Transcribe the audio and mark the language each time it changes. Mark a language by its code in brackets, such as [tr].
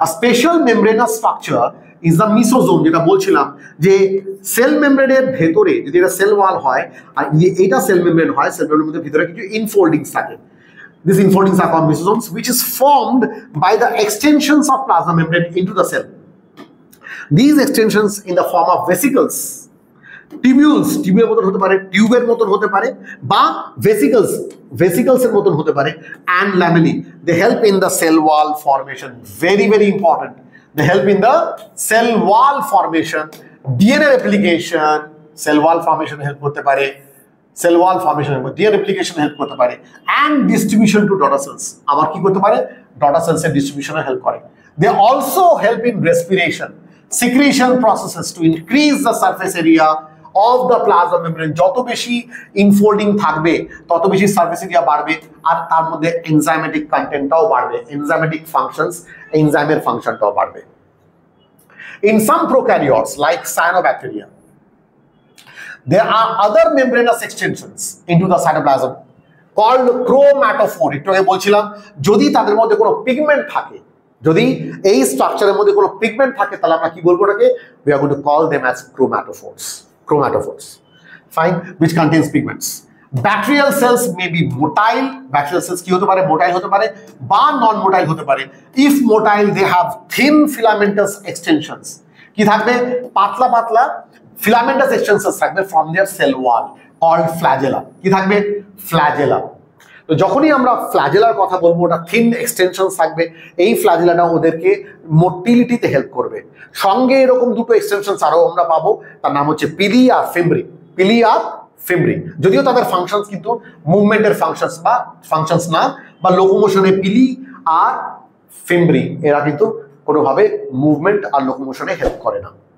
[en] A special membranous structure is the mesosome, [bn] যেটা বলছিলাম যে সেল মেমব্রেনের ভেতরে যদি এটা সেল ওয়াল হয় আর এটা সেল মেমব্রেন হয়, সেল মেমব্রেনের ভিতরে কিছু ইনফোল্ডিংস থাকে। [en] These infoldings are called mesosomes, which is formed by the extensions of plasma membrane into the cell. These extensions in the form of vesicles, [bn] টিউবের মতন হতে পারে, [en] টিউবের মতন হতে পারে, বা ভেসিকলসের মতন হতে পারে, and lamellae. They help in the cell wall formation. Very, very important. They help in the cell wall formation, DNA replication, cell wall formation help করতে পারে, cell wall formation help, DNA replication help করতে পারে, and distribution to daughter cells. [bn] আবার কি করতে পারে? [en] Daughter cells এর distribution help করে. They also help in respiration, secretion processes to increase the surface area of the plasma membrane. [bn] যত বেশি ইনফোল্ডিং থাকবে তত বেশি সার্ফেস এরিয়া বাড়বে, আর তার মধ্যে এনজাইমেটিক কন্টেন্টটাও বাড়বে, এনজাইমেটিক ফাংশনস, এনজাইমের ফাংশনটাও বাড়বে। [en] In some prokaryotes like cyanobacteria, there are other membranous extensions into the cytoplasm called chromatophore. [bn] একটু আগে বলছিলাম যদি তাদের মধ্যে কোনো পিগমেন্ট থাকে, যদি এই স্ট্রাকচারের মধ্যে কোনো পিগমেন্ট থাকে, তাহলে আমরা কি বলবো ওটাকে? [en] We are going to call them as chromatophores. Chromatophores, fine, which contains pigments. Bacterial cells may be motile. [bn] Bacterial cells কি হতে পারে? মোটাইল হতে পারে বা নন মোটাইল হতে পারে। [en] If motile, they have thin filamentous extensions. [bn] কি থাকবে? পাতলা পাতলা [en] filamentous extensions থাকবে from their cell wall called flagella. [bn] কি থাকবে? flagella. তো যখনই আমরা ফ্ল্যাজেলার কথা বলবো, ওটা থিন এক্সটেনশনস থাকবে। এই ফ্ল্যাজেলাটা ওদেরকে মোটিলিটিতে হেল্প করবে। সঙ্গে এরকম দুটো এক্সটেনশনস আরও আমরা পাবো, তার নাম হচ্ছে পিলি আর ফিমব্রি। পিলি আর ফিমব্রি, যদিও তাদের ফাংশনস কিন্তু মুভমেন্টের ফাংশনস বা ফাংশনস না, বা লোকোমোশনে পিলি আর ফিমব্রি এরা কিন্তু কোনোভাবে মুভমেন্ট আর লোকোমোশনে হেল্প করে না।